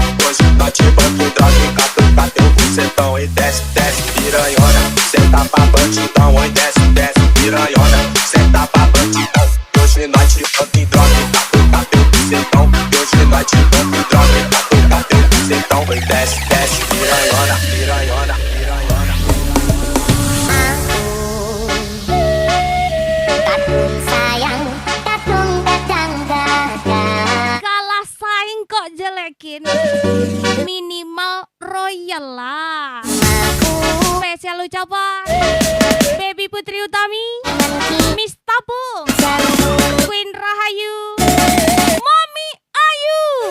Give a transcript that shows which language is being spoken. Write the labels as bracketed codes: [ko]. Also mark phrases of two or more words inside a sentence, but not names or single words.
[pt] Hoje nós te banca e droga e catuca teu bucetão. E desce, desce, piranhona, senta pra bandidão, oi, desce, desce, piranhona, senta pra bandidão. Hoje nós te banca e droga e catuca teu bucetão. Hoje nós te banca e droga e catuca teu bucetão. Oi, desce, desce, piranhona, piranhona, piranhona. [id] Sayang datang datang datang. Kalah saing kok jelekin. Minimal royal lah. Spesial ucapan Baby Putri Utami, Miss Tapu, Queen Rahayu, Mami Ayu.